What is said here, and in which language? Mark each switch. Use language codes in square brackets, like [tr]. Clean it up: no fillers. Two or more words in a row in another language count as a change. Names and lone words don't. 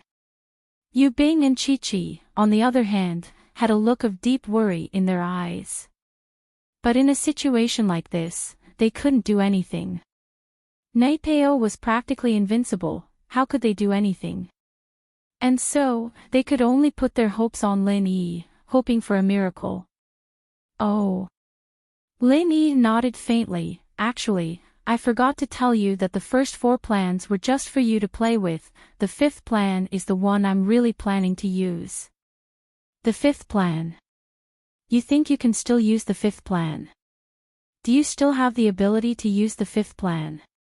[en] Yu Bing and Chi-Chi, on the other hand, had a look of deep worry in their eyes. But in a situation like this, they couldn't do anything. Naipeo was practically invincible, how could they do anything? And so, they could only put their hopes on Lin Yi, hoping for a miracle. Oh. Lin Yi nodded faintly. Actually, I forgot to tell you that the first 4 plans were just for you to play with, the 5th plan is the one I'm really planning to use. The 5th plan. You think you can still use the 5th plan? Do you still have the ability to use the 5th plan?